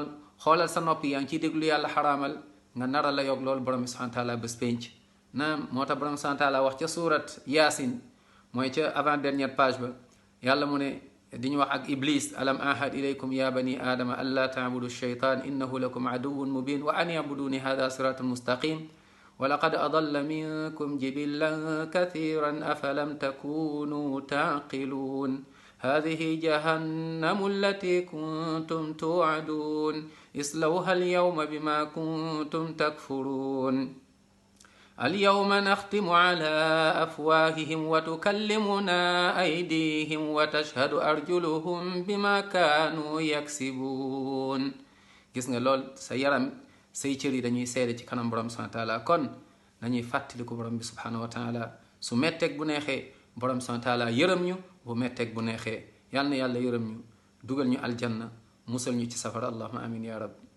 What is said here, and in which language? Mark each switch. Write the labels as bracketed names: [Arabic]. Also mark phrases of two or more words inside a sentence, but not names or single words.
[Wolof] xoolal sa nopp yaa ngi ciy déglu yàlla xaraamal nga nara la yog loolu borom [Arabic] سبحانه وتعالى [Wolof] bés penc. naam moo tax borom [Arabic] سبحانه وتعالى [Wolof] wax ca surat Yaasin mooy ca [French] avant dernière page [Wolof] ba yàlla mu ne di ñu wax ak iblis [Arabic] ألم أعهد إليكم يا بني آدم أن لا تعبدوا الشيطان إنه لكم عدو مبين وأن اعبدوني هذا صراط مستقيم ولقد أضل منكم جبلا كثيرا أفلم تكونوا تعقلون هذه جهنم التي كنتم توعدون اصلوها اليوم بما كنتم تكفرون اليوم نختم على أفواههم وتكلمنا أيديهم وتشهد أرجلهم بما كانوا يكسبون. [Wolof] gis nga lool sa yaram say cër yi dañuy seede ci kanam borom [Arabic] سبحانه وتعالى. [Wolof] kon nañuy fàttaliku borom bi [Arabic] سبحانه وتعالى [Wolof] su metteeg bu neexee borom [Arabic] سبحانه وتعالى [Wolof] yërëm ñu bu metteeg bu neexee yal na yàlla yërëm ñu dugal ñu aljanna musal ñu ci safara [Arabic] اللهم آمين يا رب.